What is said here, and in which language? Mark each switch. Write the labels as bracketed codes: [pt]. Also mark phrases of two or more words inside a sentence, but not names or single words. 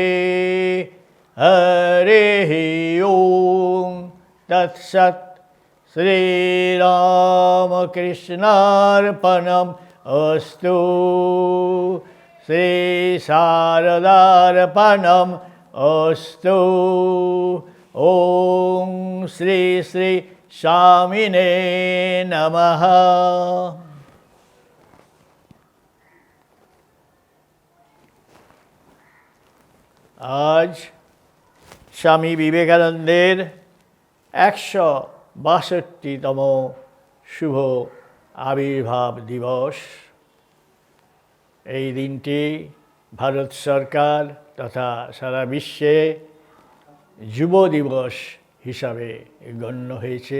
[sa] हरिः ॐ तत्सत् श्रीरामकृष्णार्पणम् अस्तु श्रीशारदार्पणम् अस्तु ॐ श्री श्री स्वामिने नमः। [bn] আজ স্বামী বিবেকানন্দের 162তম শুভ আবির্ভাব দিবস। এই দিনটি ভারত সরকার তথা সারা বিশ্বে যুব দিবস হিসাবে গণ্য হয়েছে।